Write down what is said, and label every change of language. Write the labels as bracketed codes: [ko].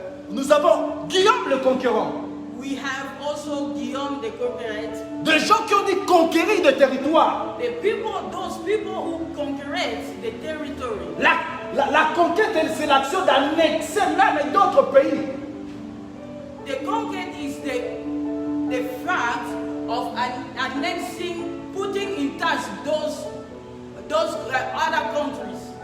[fr] Nous avons Guillaume le Conquérant. [en] We have also Guillaume the Conqueror. [fr] De gens qui ont dit conquérir des territoires. [en] Those people who conquered the territory. [fr] La conquête, c'est l'action d'annexer même d'autres pays. [en] The conquest is the fact of annexing, putting in touch those other countries.